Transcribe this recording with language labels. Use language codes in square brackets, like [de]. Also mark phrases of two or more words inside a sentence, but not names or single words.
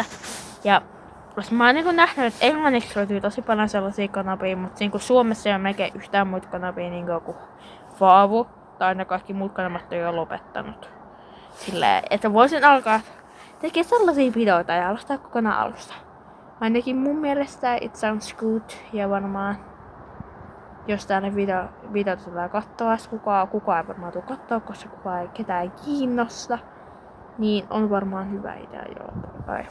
[fi] Ja mä oon niinku nähnyt, että englanniksi löytyy tosi paljon sellaisia kanavia, mutta niinku Suomessa ei ole melkein yhtään muita kanavia niinku kuin Faavu. Tai ne kaikki muut kanavat on jo lopettanut. Silleen, että voisin alkaa tekee sellaisia videoita ja aloittaa kokonaan alusta. Ainakin mun mielestä [en] it sounds good [fi] ja varmaan jos täällä videota tulee katsoa, kukaan ei varmaan tule katsoa, koska ketään ei kiinnosta, niin on varmaan hyvä idea, joo. Bye.